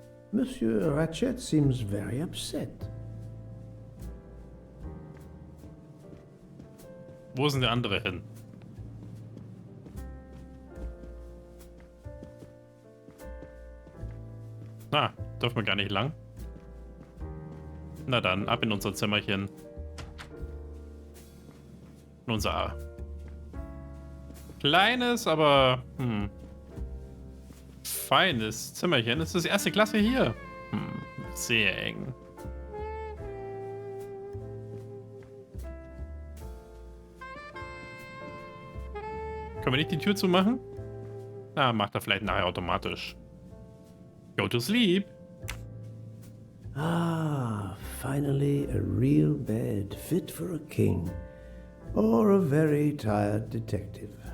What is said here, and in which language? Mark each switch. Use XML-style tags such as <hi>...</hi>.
<en>Monsieur Ratchet seems very upset.</en> <de>Wo ist denn der andere hin? Na, dürfen wir gar nicht lang. Na dann, ab in unser Zimmerchen. In unser kleines, aber feines Zimmerchen. Das ist das erste Klasse hier. Sehr eng. Können wir nicht die Tür zumachen? Na, macht er vielleicht nachher automatisch.</de> <en>Go to sleep. Ah, finally a real bed fit for a king or a very tired detective.</en>